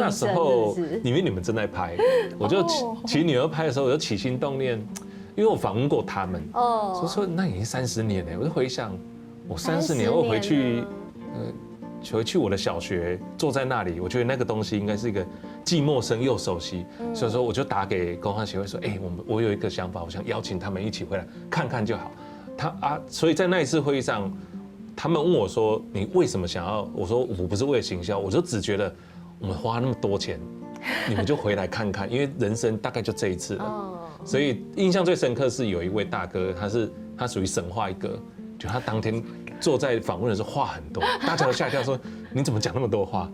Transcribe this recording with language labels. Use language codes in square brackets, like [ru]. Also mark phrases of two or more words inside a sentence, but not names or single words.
[zh] 那時候因為你們正在拍，我就其實女兒拍的時候，我就起心動念。因為我訪問過他們，說那已經30年了，我就回想，我30年後回去我的小學，坐在那裡，我覺得那個東西應該是一個既陌生又熟悉，所以說我就打給工商協會說，我有一個想法，我想邀請他們一起回來看看就好。所以在那一次会议上，他们问我说：“你为什么想要？” 我说：“我不是为了行销，我就只觉得我们花那么多钱，你们就回来看看，因为人生大概就这一次了。” 所以印象最深刻是有一位大哥，他属于神话一哥，就他当天坐在访问的时候话很多，大家都吓一跳说：“你怎么讲那么多话？”